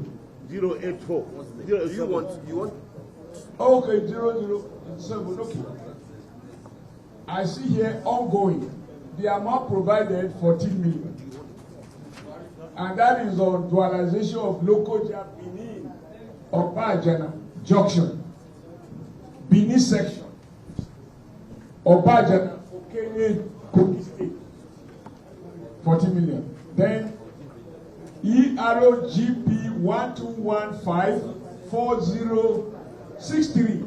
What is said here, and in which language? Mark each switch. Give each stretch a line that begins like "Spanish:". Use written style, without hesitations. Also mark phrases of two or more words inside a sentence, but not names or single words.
English: 084. You want? Okay, 007. Okay. I see here ongoing. The amount provided 14 million, and that is on dualization of local Benin Obajana junction, Benin section, Obajana Okene Kogi State, 14 million. Then EROGP 12154063.